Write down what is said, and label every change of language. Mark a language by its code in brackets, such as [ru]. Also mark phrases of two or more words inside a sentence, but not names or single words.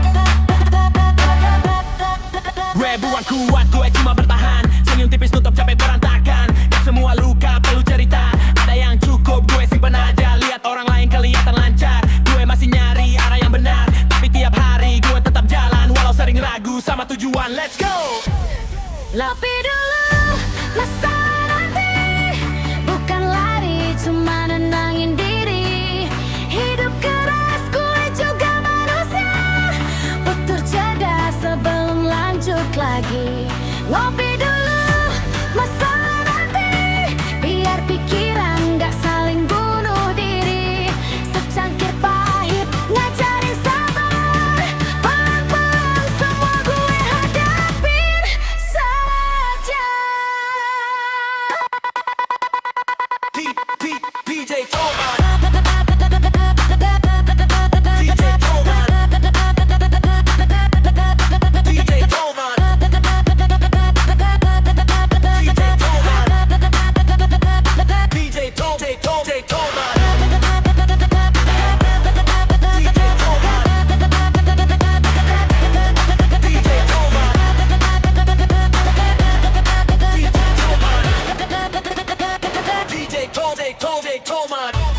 [id] Ribuan kuat gue cuma bertahan, senyum tipis tutup capek berantakan. Gak semua luka perlu cerita, ada yang cukup gue simpen aja. Lihat orang lain kelihatan lancar, gue masih nyari arah yang benar. Tapi tiap hari gue tetap jalan, walau sering ragu sama tujuan. [en] Let's go! [id] Ngopi dulu, masalah nanti, bukan lari, cuma nenangin diri. Hidup keras, gue juga manusia, butuh jeda sebelum lagi. Ngopi dulu, masalah nanti, biar pikiran gak saling bunuh diri. Secangkir pahit, ngajarin sabar, pelan-pelan semua gue hadapin saja. DJ Toman, DJ Toman, DJ Toman, DJ Toman, DJ Toman.